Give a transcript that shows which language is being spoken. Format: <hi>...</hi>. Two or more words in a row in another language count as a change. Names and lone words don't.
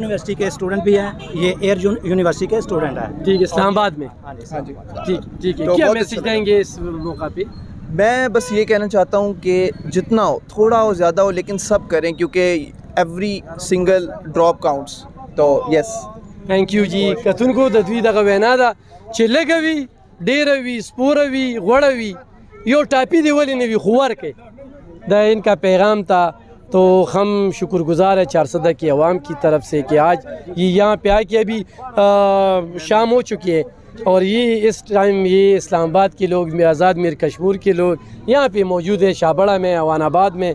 <ur>یونیورسٹی کے اسٹوڈنٹ بھی ہیں. یہ ایئر یونیورسٹی کے اسٹوڈنٹ ہیں. ٹھیک اسلام آباد میں. ہاں جی ٹھیک ہے. کیا میسج دیں گے اس موقع پہ؟ میں بس یہ کہنا چاہتا ہوں کہ جتنا ہو تھوڑا ہو زیادہ ہو لیکن سب کریں کیونکہ</ur> <en>every single drop counts.</en> <ur>تو یس</ur> <en>thank you</en> <ur>جی.</ur> <ps>کتونکو د دوی دغه وینا ده چې لږه وي ډیره وي سپوره وي غوړه وي یو ټاپی دی ولې نه وي خو ورکې.</ps> <ur>دا ان کا پیغام تھا. تو ہم شکر گزار ہیں چارسدہ کی عوام کی طرف سے کہ آج یہ یہاں پہ آ کے ابھی شام ہو چکی ہے اور یہ اس ٹائم یہ اسلام آباد کے لوگ آزاد میر کشمیر کے لوگ یہاں پہ موجود ہیں شاہبڑہ میں اوان آباد میں.</ur>